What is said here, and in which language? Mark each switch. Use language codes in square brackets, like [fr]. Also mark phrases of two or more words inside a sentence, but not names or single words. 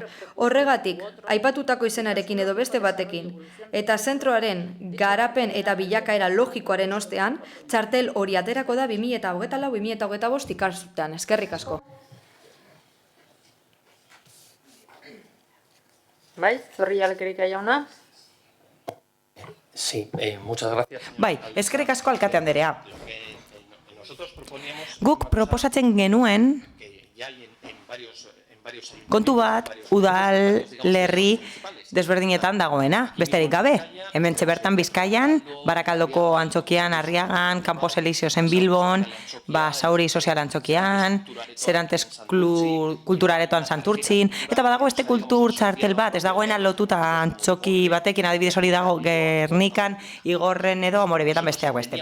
[eu] Horregatik, aipatutako izenarekin edo beste batekin, eta zentroaren garapen eta bilakaera logikoaren ostean, txartel hori aterako da 2024-2025 ikasturtean. Eskerrik asko. Bai, Zorrilla Lekerika jauna. [es] Sí, muchas gracias. [eu] Bai, eskerrik asko alkate anderea. Guk proposatzen genuen kontu bat udal lerri desberdinetan dagoena, besterik gabe. Hementxe bertan Bizkaian, Barakaldoko Antzokian, Arriagan, Campos Elíseosen Bilbon, Sauri Sozial Antzokian, Serantes Kulturaretoan Santurtzin, eta badago beste kultur txartel bat, ez dagoena lotuta antzoki batekin, adibidez hori dago Gernikan, Igorren edo Amorebietan besteak beste.